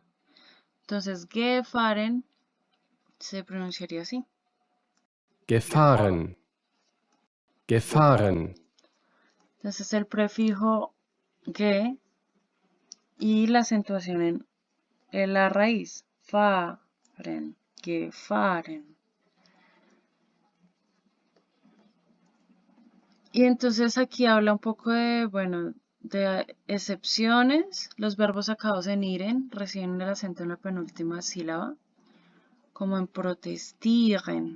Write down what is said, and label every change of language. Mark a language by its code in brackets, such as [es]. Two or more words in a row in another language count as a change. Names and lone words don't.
[es] Entonces gefahren se pronunciaría así. gefahren, gefahren. Entonces el prefijo ge y la acentuación en la raíz. Fahren, gefahren. Y entonces aquí habla un poco de, bueno, de excepciones. Los verbos acabados en iren reciben el acento en la penúltima sílaba, como en protestieren.